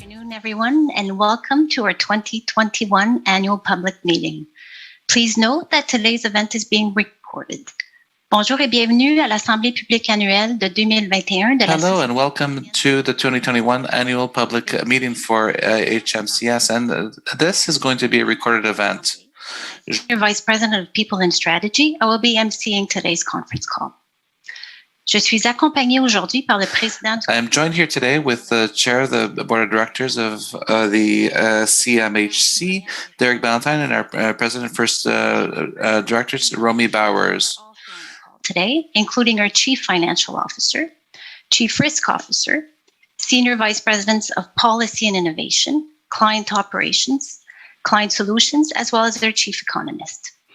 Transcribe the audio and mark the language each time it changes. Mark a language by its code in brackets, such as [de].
[en] Everyone, and welcome to our 2021 annual public meeting. Please note that today's event is being recorded. [fr] Bonjour et bienvenue à l'Assemblée publique annuelle de 2021 de la [en] Hello and welcome to the 2021 annual public meeting for HMCS, and this is going to be a recorded event. Senior Vice President of People and Strategy, I will be emceeing today's conference call. [fr] Je suis accompagnée aujourd'hui par le président. [en] I am joined here today with the chair of the board of directors of the CMHC, Derek Ballantyne, and our president first directors, Romy Bowers. Today, including our Chief Financial Officer, Chief Risk Officer, Senior Vice Presidents of Policy and Innovation, Client Operations, Client Solutions, as well as their Chief Economist.